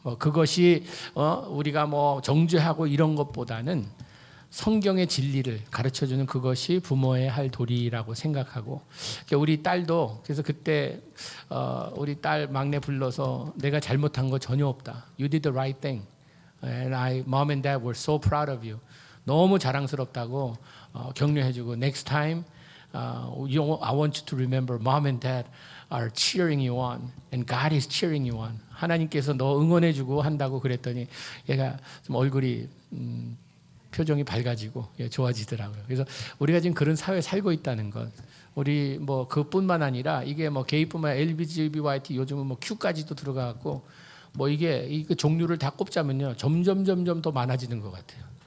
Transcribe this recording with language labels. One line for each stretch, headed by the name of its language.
Korean: 그것이 우리가 정죄하고 이런 것보다는 성경의 진리를 가르쳐주는 그것이 부모의 할 도리라고 생각하고 우리 딸도 그래서 그때 우리 딸 막내 불러서 내가 잘못한 거 전혀 없다.
English: You did the right thing. And mom and dad were so proud of you.
Korean: 너무 자랑스럽다고 격려해주고
English: Next time I want you to remember mom and dad are cheering you on, and God is cheering you on.
Korean: 하나님께서 너 응원해주고 한다고 그랬더니 얘가 좀 얼굴이 표정이 밝아지고 좋아지더라고요. 그래서 우리가 지금 그런 사회에 살고 있다는 것. 우리 뭐 그뿐만 아니라 이게 뭐 게이뿐만 아니라 LGBTQIA 요즘은 뭐 Q까지도 들어가고 뭐 이게 종류를 다 꼽자면요 점점 더 많아지는 것 같아요.